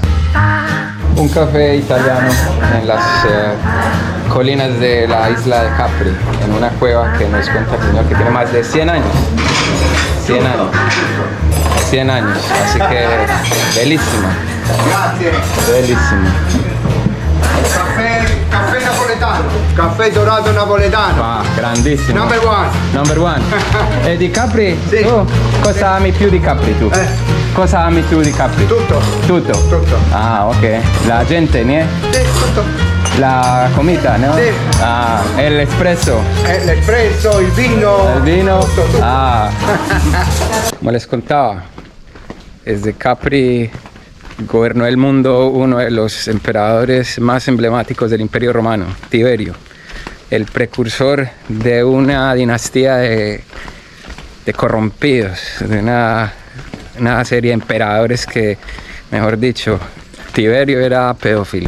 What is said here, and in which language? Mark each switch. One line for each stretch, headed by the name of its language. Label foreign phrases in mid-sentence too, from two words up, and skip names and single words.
Spanish: Un café italiano en las colinas de la isla de Capri, en una cueva que nos cuenta el señor que tiene más de 100 años. 100 años. 100 años, así que bellísima. Bellísima.
Italian: Caffè napoletano, caffè dorato napoletano. Ah, grandissimo.
English: Number one. Number one.
Italian: E di Capri? Sì. Tu cosa ami più di Capri tu? Cosa ami più di Capri? Tutto. Tutto? Tutto.
Spanish: Ah, ok. La gente, ¿no?
Italian: Sì, tutto.
Spanish: La comida, ¿no?
Italian: Sì.
Spanish: Ah, el espresso.
Italian: L'espresso, il vino.
Spanish: El vino.
Italian: Tutto, tutto. Ah.
Spanish: Como les contaba, desde Capri gobernó el mundo uno de los emperadores más emblemáticos del Imperio Romano, Tiberio, el precursor de una dinastía de corrompidos, de una serie de emperadores que, mejor dicho, Tiberio era pedófilo.